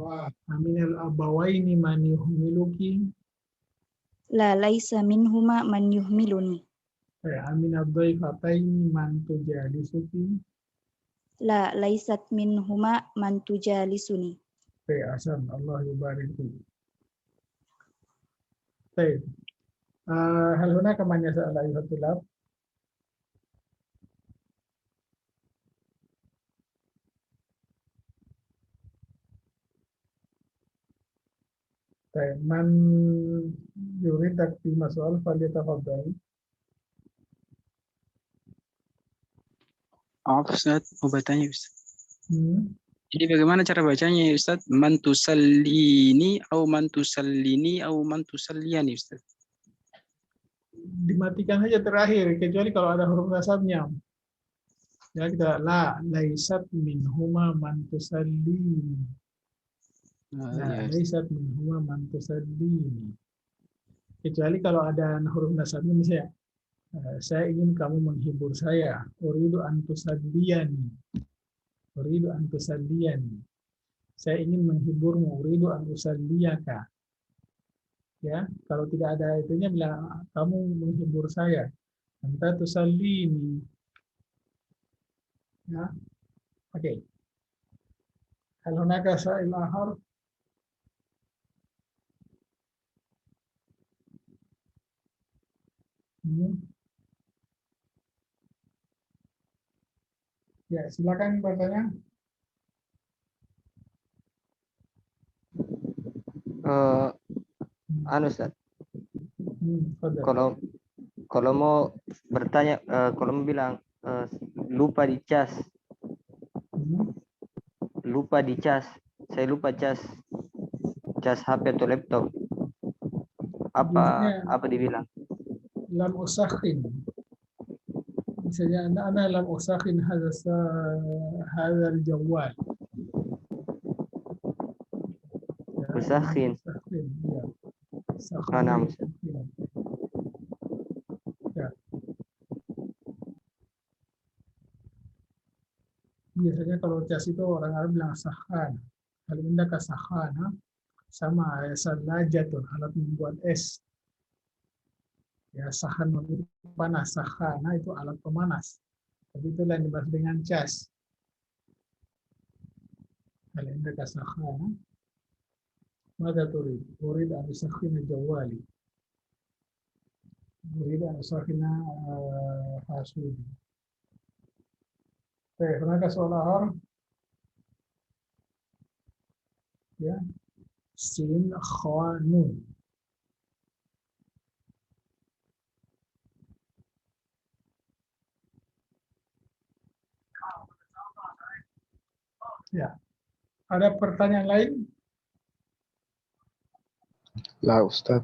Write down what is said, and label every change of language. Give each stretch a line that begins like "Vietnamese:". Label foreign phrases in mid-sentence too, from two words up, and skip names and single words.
Arabic: أمن الأبوين من يحملك. لا ليس منهما من يحملني.
Indonesian: Baik.
Arabic: أمن الضيفتين من تجالسك. لا ليست منهما من تجالسني.
Indonesian: Baik.
Arabic: أحسن، الله يبارك فيك.
Indonesian: Baik.
Arabic: هل هناك من يسأل أيها الطلاب? Baik, من يريد تكتمة soal falyatafaddal.
Indonesian: Ustaz, mau bertanya Ustaz. Hmm. Jadi bagaimana cara bacanya Ustaz? Mantusallini atau mantusallini atau mantusalliyani Ustaz? Dimatikan saja terakhir, kecuali kalau ada huruf nasabnya. Ya, kita
Arabic: لا ليست منهما من تسليني. لا ليست منهما من تسليني.
Indonesian: Kecuali kalau ada huruf nasabnya, misalnya saya ingin kamu menghibur saya.
Arabic: أريد أن تسليني. أريد أن تسليني.
Indonesian: Saya ingin menghiburmu.
Arabic: أريد أن أسليك.
Indonesian: Ya, kalau tidak ada itunya bilang kamu menghibur saya.
Arabic: أنت تسليني. Ya. Oke. هل هناك سائل آخر?
Indonesian: Ya, silakan bertanya. Ustaz,
Arabic: Fadal.
Indonesian: kalau mau bertanya, kalau mau bilang lupa dicas, saya lupa cas HP atau laptop, apa dibilang?
Arabic: لم أسخن. Misalnya أنا لم أسخن هذا الجوال. Usakhin.
Indonesian: Ya.
Arabic: Naam.
Indonesian: Ya. Biasanya kalau cas itu orang Arab bilang sakhan. Kalau
Arabic: عندك سخانة
Indonesian: sama salajatun, alat membuat es. Ya, sahan itu panas, sakhana itu alat pemanas. Tapi itulah yang dimaksud dengan cas.
Arabic: هل عندك سخانة؟ ماذا تريد؟ أريد أن أسخن جوالي. أريد أن أسخن حاسوبي. طيب هناك سؤال آخر؟ يا سين خاء نون.
Indonesian: Ya, ada pertanyaan lain?
Arabic: لا أستاذ.